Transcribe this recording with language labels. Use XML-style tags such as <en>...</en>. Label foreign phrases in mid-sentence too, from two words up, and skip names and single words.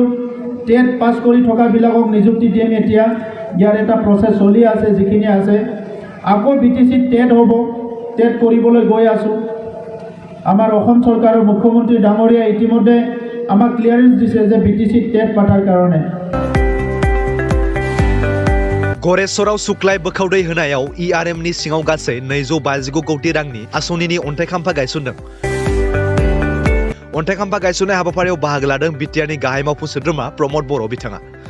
<as>টেট পাছ কৰি থকাবিলাকক নিযুক্তি দিম। এতিয়া ইয়াৰ এটা প্ৰচেছ চলি আছে, যিখিনি আছে। আকৌ BTC টেট হ'ব, টেট কৰিবলৈ গৈ আছোঁ। আমাৰ অসম চৰকাৰৰ মুখ্যমন্ত্ৰী ডাঙৰীয়া ইতিমধ্যে আমাক ক্লিয়াৰেন্স দিছে যে BTC টেট পাতাৰ কাৰণে।</as> <brx>गरेश्वराव सुक्लाय बोखावदै होनायाव ERMनि सिङाव गासै 259 कोटी रांनि आसनिनि अन्थाइ खाम्फा गायसनदों। अन्थाइ खाम्फा गायसननाय हाबाफारियाव बाहागो लादों बिटिआरनि गाहाय मावफुं सोद्रोमा प्रमद बर' बिथाङा।</brx>